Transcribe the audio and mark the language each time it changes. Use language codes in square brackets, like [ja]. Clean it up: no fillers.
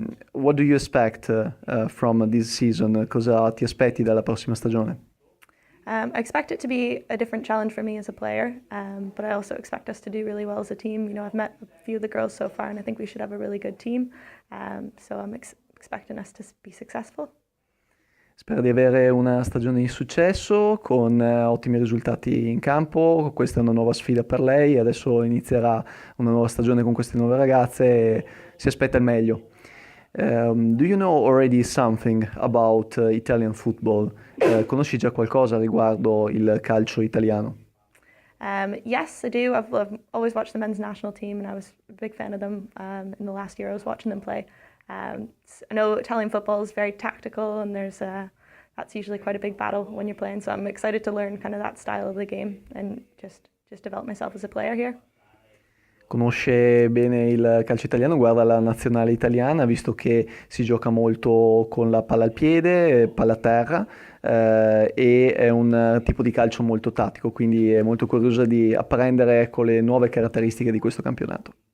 [en] What do you expect from this season? [it] Cosa ti aspetti dalla prossima stagione? [en] I expect it to be a different challenge for me as a player, but I also expect us to do really well as a team. You know, I've met a few of the girls so far, and I think we should have a really good team. So I'm expecting us to be successful. [it] Spero di avere una stagione di successo con ottimi risultati in campo. Questa è una nuova sfida per lei. Adesso inizierà una nuova stagione con queste nuove ragazze e si aspetta il meglio. [en] Do you know already something about Italian football? [it] Conosci già qualcosa riguardo il calcio italiano? [en] Yes, I do. I've always watched the men's national team, and I was a big fan of them in the last year I was watching them play. I know Italian football is very tactical, and that's usually quite a big battle when you're playing. So I'm excited to learn kind of that style of the game and just develop myself as a player here. [it] Conosce bene il calcio italiano, guarda la nazionale italiana, visto che si gioca molto con la palla al piede, palla a terra, e è un tipo di calcio molto tattico, quindi è molto curiosa di apprendere, ecco, le nuove caratteristiche di questo campionato.